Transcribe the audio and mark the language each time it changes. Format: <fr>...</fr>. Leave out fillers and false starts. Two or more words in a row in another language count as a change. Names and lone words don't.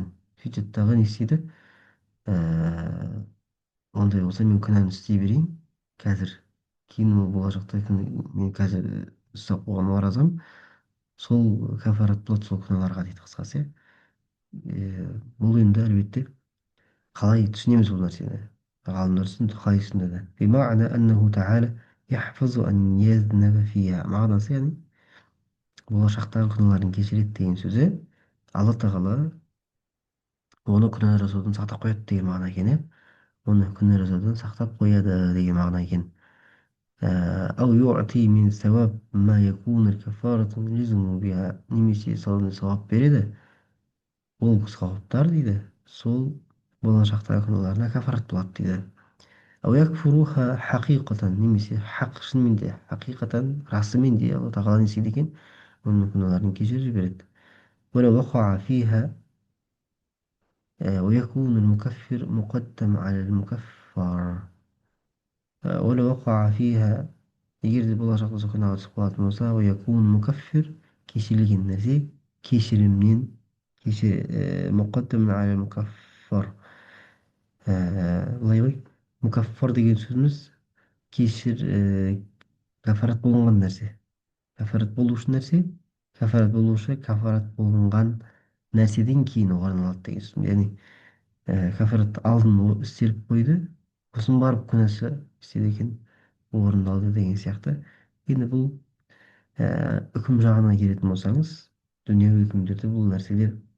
<kk>Сөйтеді дағы не істейді? Ондай болса мен күнәні істей берейін қазір. Кейін ол болашақта мен қазір ұстап қойған оразам сол кәфарат болады сол күнәларға дейді қысқасы, иә. Бұл енді әлбетте қалай түсінеміз бұл нәрсені? Ғалымдар қалай түсіндірді?</kk> <ar>بمعنى أنه تعالى يحفظ أن يذنب فيها.</ar> <kk>Мағынасы, яғни болашақтағы күнәларын кешіреді деген сөзі алла тағала оны күнә жасаудан сақтап қояды деген мағына екен, иә. Оны күнә жасаудан сақтап қояды деген мағына екен.</kk> <ar>أو يعطي من ثواب ما يكون الكفارة يلزم بها</ar> <kk>немесе сауап береді ол сауаптар дейді сол болашақтағы күнәларына кафарат болады дейді</kk> <ar>أو يكفرها حقيقة</ar> <kk>немесе шынымен де حقيقة расымен де алла тағала не істейді екен оның күнәларын кешіріп жібереді</kk> <ar>ولو وقع فيها ويكون المكفر مقدم على المكفر ولو وقع فيها</ar> <kk>егер де болашақта сол күнәға түсіп қалатын болса</kk> <ar>ويكون مكفر</ar> <kk>кешірілген нәрсе кешірімнен</kk> <ar>مقدم على المكفر</ar> <kk>былай ғой мукаффар деген сөзіміз кешір кафарат болынған нәрсе кафарат болушы нәрсе кафарат болушы кафарат болынған нәрседен кейін орын алады деген сөз яғни кафарат алдын істеліп қойды сосын барып күнәсі істеді екен орындалды деген сияқты енді бұл үкім жағына келетін болсаңыз дүниеви үкімдерде бұл нәрселер</kk>